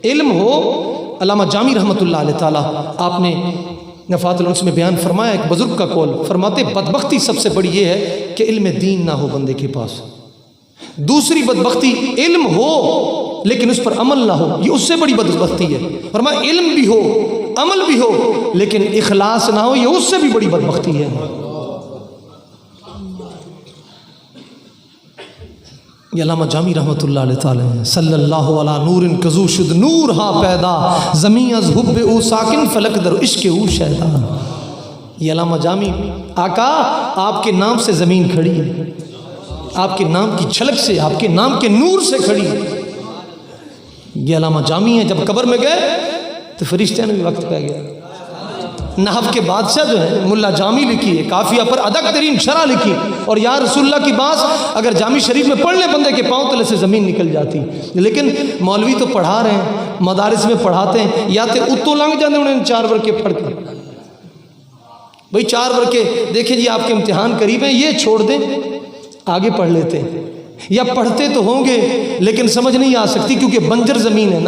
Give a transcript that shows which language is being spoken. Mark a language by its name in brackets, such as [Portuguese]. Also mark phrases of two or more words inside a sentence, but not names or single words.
[Urdu] علم ہو، علامہ جامی رحمۃ اللہ علیہ تعالیٰ آپ نے نفات الانس میں بیان فرمایا ایک بزرگ کا قول، فرماتے بدبختی سب سے بڑی یہ ہے کہ علم دین نہ ہو بندے کے پاس، دوسری بدبختی علم ہو لیکن اس پر عمل نہ ہو، یہ اس سے بڑی بدبختی ہے۔ فرمایا علم بھی ہو عمل بھی ہو لیکن اخلاص نہ ہو، یہ اس سے بھی بڑی بدبختی ہے۔ یہ علامہ جامی رحمۃ اللہ علیہ تعالی ہیں، [Persian] صلی اللہ علی نور کزو شد نور ہا پیدا، زمین از حب او ساکن فلک در عشق او شیدا۔ [Urdu] یہ علامہ جامی، آقا آپ کے نام سے زمین کھڑی ہے، آپ کے نام کی جھلک سے، آپ کے نام کے نور سے کھڑی ہے۔ یہ علامہ جامی ہیں، جب قبر میں گئے تو فرشتوں نے بھی وقت پہ گیا۔ نحو کے بادشاہ جو ہیں ملا جامی لکھی ہے، کافیہ پر ادق ترین شرح لکھی، اور یا رسول اللہ کی بات اگر جامی شریف میں پڑھ لیں بندے کے پاؤں تلے سے زمین نکل جاتی، لیکن مولوی تو پڑھا رہے ہیں، مدارس میں پڑھاتے ہیں، یا تو [Punjabi] اتوں لنگ [Urdu] جاتے انہیں 4 ورقے پڑھ کے، بھئی 4 ورقے دیکھیں جی آپ کے امتحان قریب ہیں، یہ چھوڑ دیں آگے پڑھ لیتے ہیں، یا پڑھتے تو ہوں گے لیکن سمجھ نہیں آ سکتی کیونکہ بنجر زمین ہے نا۔